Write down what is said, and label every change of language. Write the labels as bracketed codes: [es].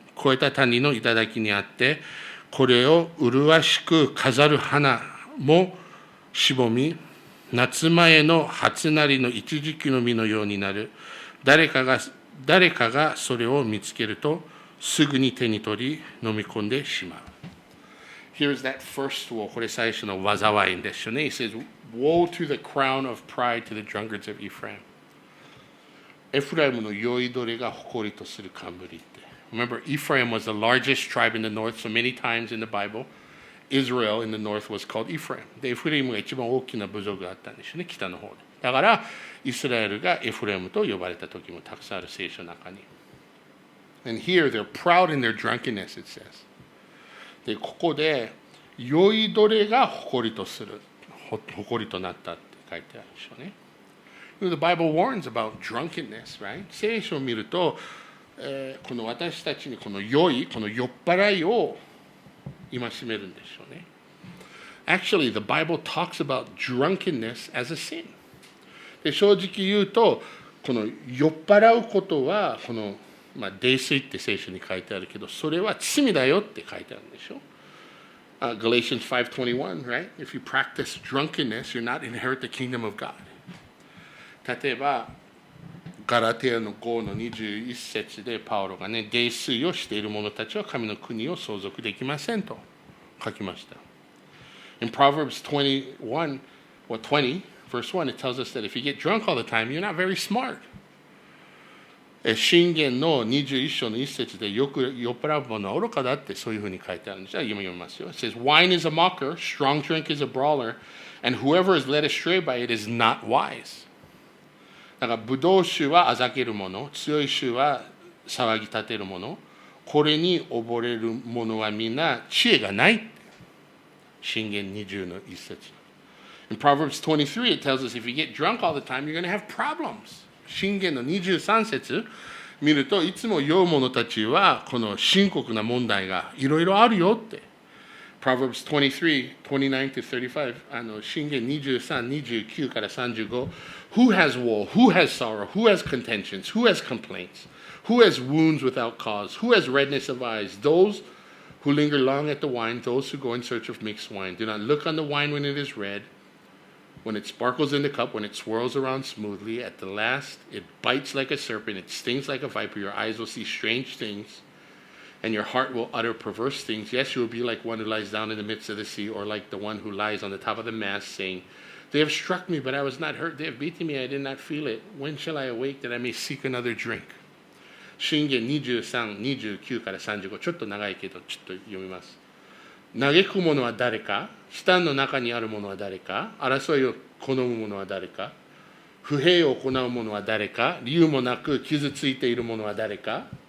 [ja] 越えた谷の頂にあって、これを麗しく飾る花もしぼみ、夏前の初なりの一時期の実のようになる。誰かがそれを見つけると、すぐに手に取り、飲み込んでしまう。 [en] Here's that first woe. [ja] これ最初の災いですよね。 [en] He says, Woe to the crown of pride to the drunkards of Ephraim. [ja] エフライムの酔いどれが誇りとする冠って。 [en] Remember, Ephraim was the largest tribe in the north, so many times in the Bible, Israel in the north was called Ephraim. [ja] で、エフレイムが一番大きな部族があったんですよね、北の方で。だから、イスラエルがエフレムと呼ばれた時もたくさんある聖書の中に。 [en] And here, they're proud in their drunkenness, it says. [ja] で、ここで、酔いどれが誇りとする、誇りとなったって書いてあるでしょうね。 [en] The Bible warns about drunkenness, right? [ja] 聖書を見ると、この私たちにこの酔い、この酔っ払いを戒めるんでしょうね。 [en] Actually, the Bible talks about drunkenness as a sin. [ja] で正直言うと、この酔っ払うことは、この、泥酔って聖書に書いてあるけど、それは罪だよって書いてあるんでしょ。 [en] Galatians 5:21, right? If you practice drunkenness, you're not inherit the kingdom of God. [ja] 例えば、ガラテヤの5の21節でパウロがね、泥酔をしている者たちは神の国を相続できませんと書きました。 [en] In Proverbs 21 or 20, verse 1, it tells us that if you get drunk all the time, you're not very smart. [ja] 箴言の21章の1節でよく酔っ払う者は愚かだってそういうふうに書いてあるんです。今読みますよ。 [en] It says, Wine is a mocker, strong drink is a brawler, and whoever is led astray by it is not wise. [ja] だから、ブドウ酒はあざける者、強い酒は騒ぎ立てる者、これに溺れる者はみんな知恵がない。箴言20の1節。 [en] In Proverbs 23, it tells us if you get drunk all the time, you're going to have problems. [ja] 箴言の23節見ると、いつも酔う者たちは、この深刻な問題がいろいろあるよって。 [en] Proverbs 23, 29 to 35, [ja] 箴言23、29から35。 [en] Who has woe? Who has sorrow? Who has contentions? Who has complaints? Who has wounds without cause? Who has redness of eyes? Those who linger long at the wine, those who go in search of mixed wine. Do not look on the wine when it is red, when it sparkles in the cup, when it swirls around smoothly. At the last, it bites like a serpent, it stings like a viper. Your eyes will see strange things, and your heart will utter perverse things. Yes, you will be like one who lies down in the midst of the sea, or like the one who lies on the top of the mast, saying, They have struck me, but I was not hurt. They have beaten me, I did not feel it. When shall I awake that I may seek another drink? [ja] 箴言23、29から35。ちょっと長いけど、ちょっと読みます。嘆く者は誰か？死胆の中にある者は誰か？争いを好む者は誰か？不平を行う者は誰か？理由もなく傷ついている者は誰か？